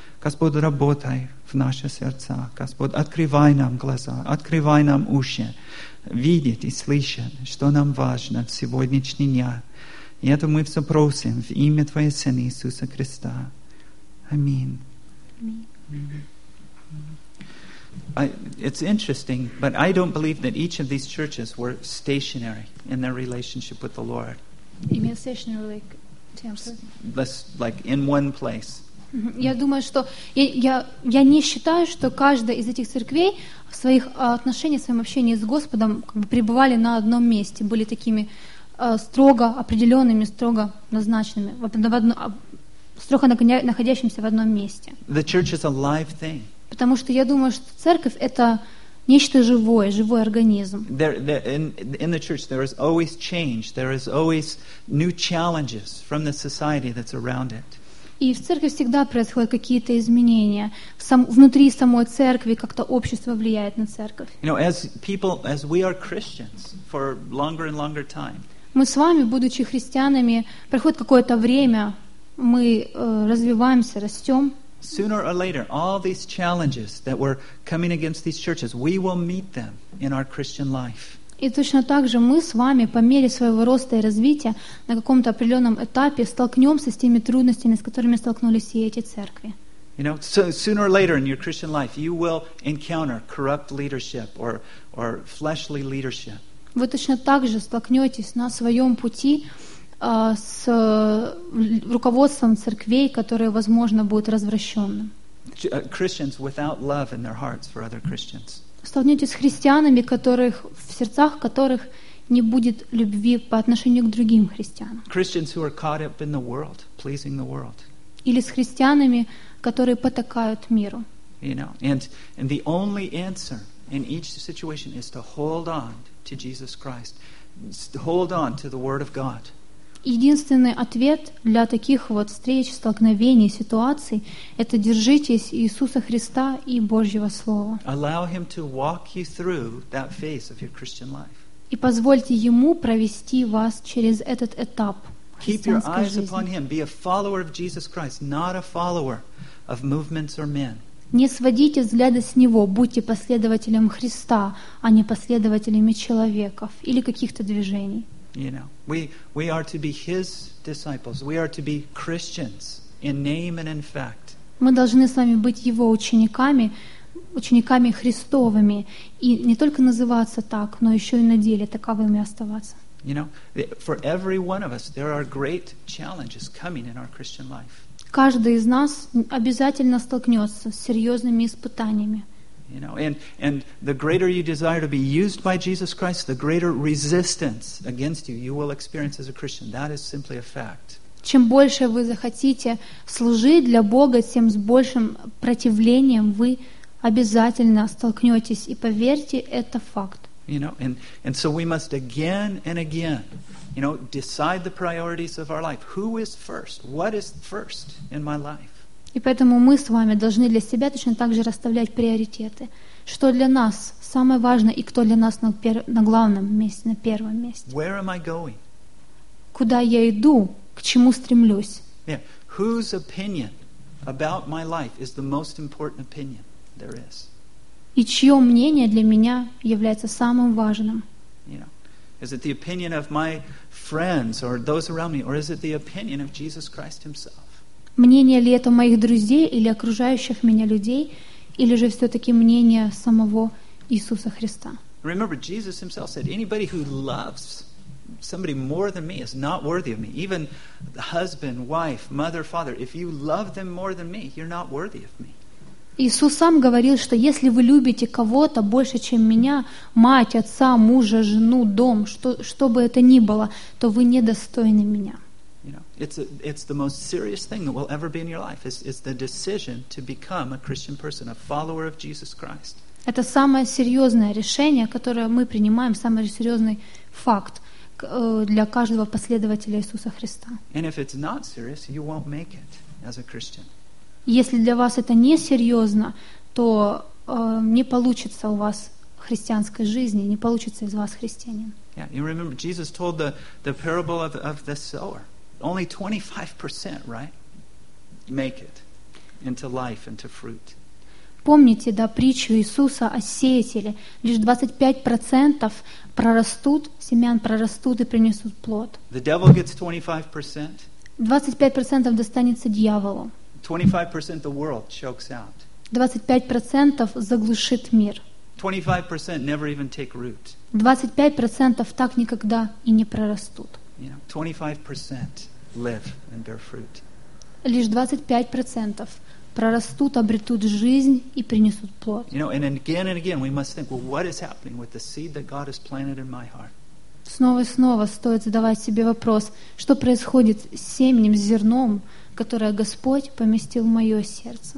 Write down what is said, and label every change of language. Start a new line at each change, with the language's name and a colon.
Russian: Господь, работай в наши сердца. Господь, открывай нам глаза, открывай нам уши. Видеть и слышать, что нам важно в сегодняшний день. И это мы все просим в имя Твоего Сына Иисуса Христа. Аминь.
English: It's interesting, but I don't believe that each of these churches were stationary in their relationship with the Lord. You mean stationary like temple? Like in one place.
Russian: Я думаю, что я не считаю, что каждая из этих церквей в своих отношениях, в своем общении с Господом как бы пребывали на одном месте, были такими строго определенными, строго назначенными, строго находящимся в одном месте.
English: The church is a live thing.
Russian: Потому что я думаю, что церковь — это нечто живое, живой организм.
English: In the church there is always change, there is always new challenges from the society that's around it.
Russian: И в церкви всегда происходят какие-то изменения. Внутри самой церкви как-то общество влияет на церковь.
English: You know, as people, as we are Christians for longer and longer time,
Russian: мы с вами, будучи христианами, проходит какое-то время, мы развиваемся, растем.
English: Sooner or later, all these challenges that were coming against these churches, we will meet them in our Christian life.
Russian: И точно так же мы с вами, по мере своего роста и развития, на каком-то определенном этапе столкнемся с теми трудностями, с которыми столкнулись все эти церкви.
English: You know, so sooner or later in your Christian life, you will encounter corrupt leadership or fleshly leadership.
Russian: Вы точно так же столкнетесь на своем пути с руководством церквей, которое, возможно, будет развращенным.
English: Christians without love in their hearts for other Christians.
Russian: Столкнетесь с христианами, которых, в сердцах которых не будет любви по отношению к другим христианам.
English: Christians who are caught up in the world, pleasing the world.
Russian: Или с христианами, которые потакают миру.
English: You know, and the only answer in each situation is to hold on to Jesus Christ. Hold on to the Word of God.
Russian: Единственный ответ для таких вот встреч, столкновений, ситуаций — это держитесь Иисуса Христа и Божьего Слова.
English: Allow Him to walk you through that phase of your Christian life.
Russian: И позвольте Ему провести вас через этот этап христианской жизни.
English: Keep your eyes upon Him. Be a follower of Jesus Christ, not a follower of movements or men.
Russian: Не сводите взгляды с Него, будьте последователем Христа, а не последователями человеков или каких-то движений.
English: You know, we are to be His disciples. We are to be Christians in name and in fact.
Russian: Мы должны с вами быть Его учениками, учениками Христовыми, и не только называться так, но еще и на деле таковыми оставаться.
English: You know, for every one of us, there are great challenges coming in our Christian life.
Russian: Каждый из нас обязательно столкнется с серьезными испытаниями.
English: You know, and the greater you desire to be used by Jesus Christ, the greater resistance against you you will experience as a Christian. That is simply a fact.
Russian: Чем больше вы захотите служить для Бога, тем с большим противлением вы обязательно столкнетесь. И поверьте, это факт.
English: You know, and so we must again and again, you know, decide the priorities of our life. Who is first? What is first in my life?
Russian: И поэтому мы с вами должны для себя точно так же расставлять приоритеты. Что для нас самое важное и кто для нас на главном месте, на первом месте?
English: Where am I going?
Russian: Куда я иду? К чему стремлюсь?
English: Yeah. Whose opinion about my life is the most important opinion there is?
Russian: И чье мнение для меня является самым важным?
English: You know, is it the opinion of my friends or those around me, or is it the opinion of Jesus Christ Himself?
Russian: Мнение ли это моих друзей или окружающих меня людей, или же все-таки мнение самого Иисуса Христа?
English: Remember, Jesus himself said, anybody who loves somebody more than me is not worthy of me. Even husband, wife, mother, father, if you love them more than me, you're not worthy of me.
Russian: Иисус сам говорил, что если вы любите кого-то больше, чем меня, мать, отца, мужа, жену, дом, что бы это ни было, то вы недостойны меня.
English: You know, it's the most serious thing that will ever be in your life. It's the decision to become a Christian person, a follower of Jesus Christ.
Russian: Это самое серьезное решение, которое мы принимаем, самый серьезный факт для каждого последователя Иисуса Христа.
English: And if it's not serious, you won't make it as a Christian.
Russian: Если для вас это не серьезно, то не получится у вас христианской жизни, не получится из вас христианин.
English: Yeah, you remember Jesus told the parable of the sower. Only 25%, right? Make it into life, into fruit.
Russian: Помните, да, притчу Иисуса о сеятеле. Лишь 25% прорастут, семян прорастут и принесут плод.
English: The devil gets 25%.
Russian: 25% достанется дьяволу.
English: 25% the world chokes out.
Russian: 25% заглушит мир.
English: 25% never even take root.
Russian: 25% так никогда и не прорастут.
English: You know, 25% live and bear fruit.
Russian: Лишь 25% прорастут, обретут жизнь и принесут плод.
English: You know, and again and again, we must think, well, what is happening with the seed that God has planted in my heart?
Russian: Снова и снова стоит задавать себе вопрос, что происходит с семенем, с зерном, которое Господь поместил в мое сердце?